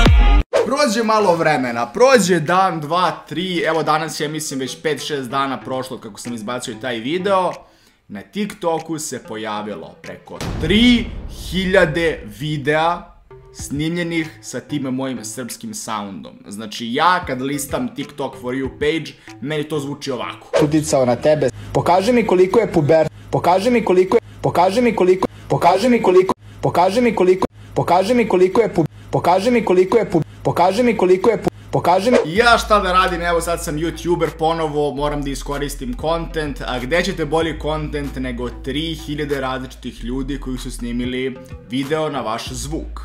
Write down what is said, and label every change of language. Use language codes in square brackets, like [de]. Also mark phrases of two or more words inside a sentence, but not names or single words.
[sr] Prođe malo vremena, prođe dan, dva, tri, evo danas je mislim već 5-6 dana prošlo kako sam izbacio taj video. Na TikToku se pojavilo preko 3000 videa snimljenih sa tim mojim srpskim soundom. Znači ja kad listam TikTok [en] for you page, [sr] meni to zvuči ovako. Uticao na tebe, pokaži mi koliko je pubertet, pokaži mi koliko je, pokaži mi koliko, pokaži mi koliko, pokaži mi koliko, pokaži mi koliko je pokaži mi koliko je pokaži mi koliko je pokaži mi. Ja šta da radim, evo sad sam YouTuber ponovo, moram da iskoristim content, a gde ćete bolji content nego 3000 različitih ljudi koji su snimili video na vaš zvuk.